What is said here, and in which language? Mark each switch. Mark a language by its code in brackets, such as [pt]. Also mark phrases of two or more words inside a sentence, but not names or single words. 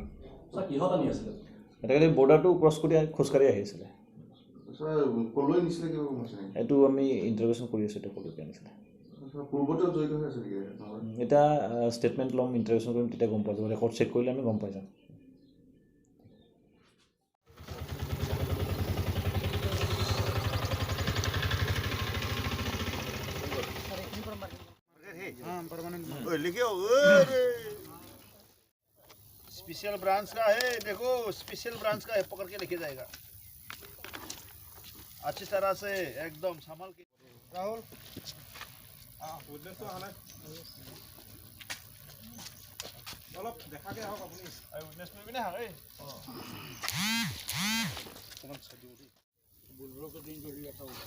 [as] তেখেতে বৰ্ডাৰটো ক্ৰছ কৰি খোজকাঢ়ি আহি আছিলে। এইটো আমি ইণ্টাৰভিউশ্যন কৰি আছোঁ। এতিয়া ক'লৈকে আনিছিলে এতিয়া ষ্টেটমেণ্ট ল'ম, ইণ্টাৰভিউশ্যন কৰিম, তেতিয়া গম পোৱা যাব। [en] record check [as] কৰিলে আমি গম পাই যাম। [hi] स्पेशल ब्रांच का है, देखो स्पेशल ब्रांच का है, पकड़ के लेके जाएगा अच्छी तरह से एकदम संभाल के। [as] राहुल অলপ দেখাকে আহক আপুনি উইটনেছ কৰিবি না হয় অকমান চাই দিও দেই বুলবুলকে দিন কৰি এটা